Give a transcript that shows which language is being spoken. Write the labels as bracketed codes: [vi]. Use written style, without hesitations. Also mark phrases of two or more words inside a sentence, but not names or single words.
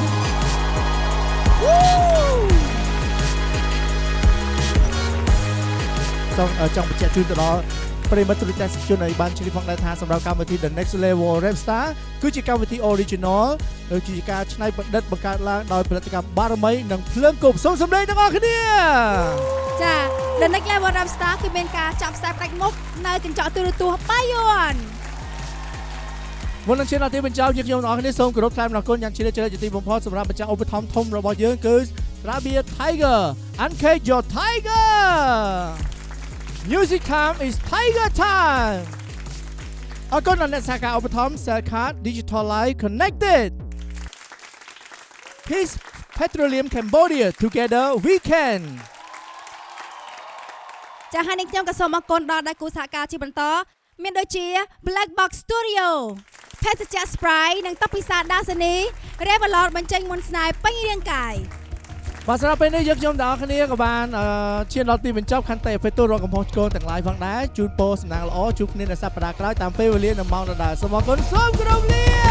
[km] សូមចង់បញ្ជាក់ជូនទៅដល់ប្រិយមិត្តទូរទស្សនិកជនឲ្យបានជ្រាបផងដែរថាសម្រាប់កម្មវិធី The Next Level Rap Star គឺជាកម្មវិធី Original ដែលជាការច្នៃប្រឌិតបង្កើតឡើងដោយផលិតកម្មបារមីនិងភ្លើងគប់សូមសម្ដែងទាំងអស់គ្នា ចា The Next Level Rap Star គឺមានការចាប់ផ្សាយផ្ដាច់មុខនៅកញ្ចក់ទូរទស្សន៍បាយ័ន មុននឹងឈានដល់ទីបញ្ចប់យើងខ្ញុំទាំងអស់គ្នាសូមគោរពថ្លែងអំណរគុណយ៉ាងជ្រាលជ្រៅជាទីបំផុតសម្រាប់ម្ចាស់ឧបត្ថម្ភធំរបស់យើងគឺ Rabia Tiger [en] Uncage Your Tiger Music time is Tiger time [km] អរគុណដល់អ្នកសហការឧបត្ថម្ភ Cell Card [en] Digital Life Connected [km] His Petroleum Cambodia [en] Together We Can [km] ចាហើយនេះខ្ញុំក៏សូមអរគុណដល់ដៃគូសហការជាបន្តមានដូចជា Black Box Studio ភេសជ្ជៈ Sprite និងទឹកពិសាដាសានី Revolot បញ្ចេញមុនស្នេហ៍ពេញរាងកាយ បាទសម្រាប់ពេលនេះយើងខ្ញុំទាំងអស់គ្នាក៏បានឈានដល់ទីបញ្ចប់ខន្តីអភ័យទោសរកកំហុសឆ្គងទាំងឡាយផងដែរជូនពរសំណាងល្អជួបគ្នានៅសប្តាហ៍ក្រោយតាមពេលវេលានិងម៉ោងដដែលសូមអរគុណសូមគោរពលា